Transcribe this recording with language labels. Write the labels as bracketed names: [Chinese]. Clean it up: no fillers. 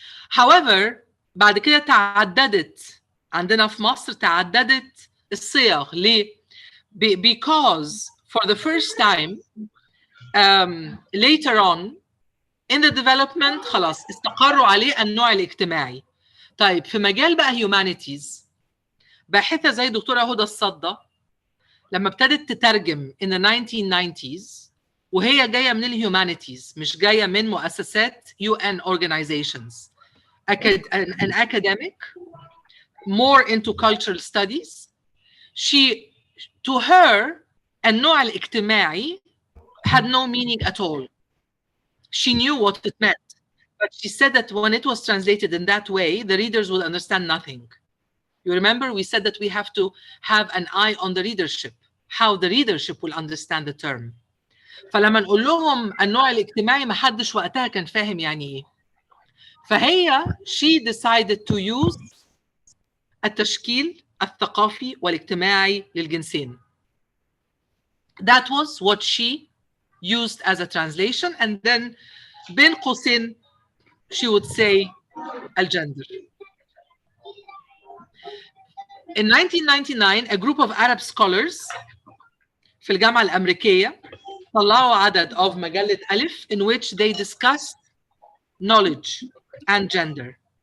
[Arabic] However, بعد كده تعددت عندنا في مصر، تعددت الصيغ. ليه؟ [English] Because for the first time later on in the development [Arabic] خلاص استقروا عليه النوع الاجتماعي. طيب في مجال بقى humanities، باحثة زي دكتورة هدى الصدى لما ابتدت تترجم in the 1990s، وهي جاية من الهيومانيتيز، مش جاية من مؤسسات UN organizations، [English] an academic more into cultural studies. To her النوع الاجتماعي had no meaning at all. She knew what it meant, but she said that when it was translated in that way, the readers will understand nothing. You remember we said that we have to have an eye on the readership, how the readership will understand the term. [Arabic] فلما نقول لهم النوع الاجتماعي ما حدش وقتها كان فاهم يعني ايه. فهي [English] she decided to use [Arabic] التشكيل الثقافي والاجتماعي للجنسين. [English] That was what she used as a translation, and then [Arabic] بين قوسين [English] she would say الجندر. In 1999, a group of Arab scholars [Arabic] في الجامعة الأمريكية طلعوا عدد [English] of مجلة ألف in which they discussed knowledge and gender.